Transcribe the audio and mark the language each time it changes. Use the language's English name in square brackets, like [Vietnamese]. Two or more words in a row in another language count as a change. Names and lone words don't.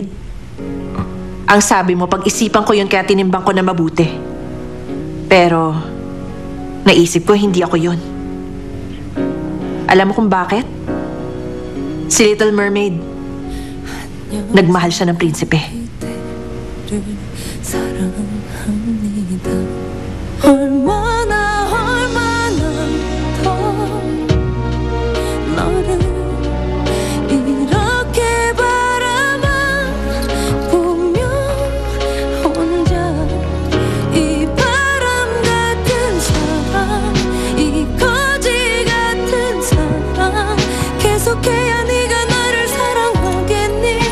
[Filipino] Ang sabi mo, pag-isipan ko yun kaya tinimbang ko na mabuti. Pero, naisip ko hindi ako yun. Alam mo kung bakit? Si Little Mermaid, nagmahal siya ng prinsipe. [Korean] 얼마나 더 너를 이렇게 바라만 보며 혼자 이 바람 같은 사랑 이 거지 같은 사랑 계속해야 네가 나를 사랑하겠니